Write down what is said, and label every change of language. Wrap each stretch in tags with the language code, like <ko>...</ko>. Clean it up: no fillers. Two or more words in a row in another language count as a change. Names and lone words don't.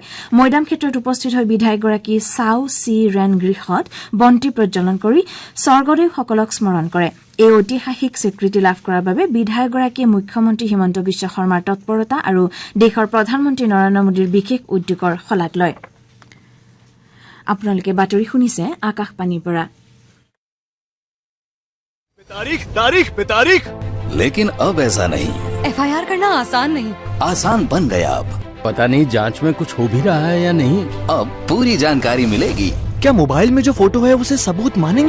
<as>মৈদাম ক্ষেত্ৰত উপস্থিত হৈ বিধায়কগৰাকী চাও চি ৰেন গৃহত বন্তি প্ৰজ্বলন কৰি স্বৰ্গদেউসকলক স্মৰণ কৰে। এই ঐতিহাসিক স্বীকৃতি লাভ কৰাৰ বাবে বিধায়কগৰাকীয়ে মুখ্যমন্ত্ৰী হিমন্ত বিশ্ব শৰ্মাৰ তৎপৰতা আৰু দেশৰ প্ৰধানমন্ত্ৰী নৰেন্দ্ৰ মোদীৰ বিশেষ উদ্যোগৰ শলাগ লয়। আপোনালোকে বাতৰি শুনিছে আকাশবাণীৰ পৰা।</as> <hi>तारीख लेकिन अब ऐसा नहीं। FIR करना आसान नहीं। आसान बन गया अब। पता नहीं जांच में कुछ हो भी रहा है या नहीं। अब पूरी जानकारी मिलेगी। क्या मोबाइल में जो फोटो है उसे सबूत मानेंगे?</hi>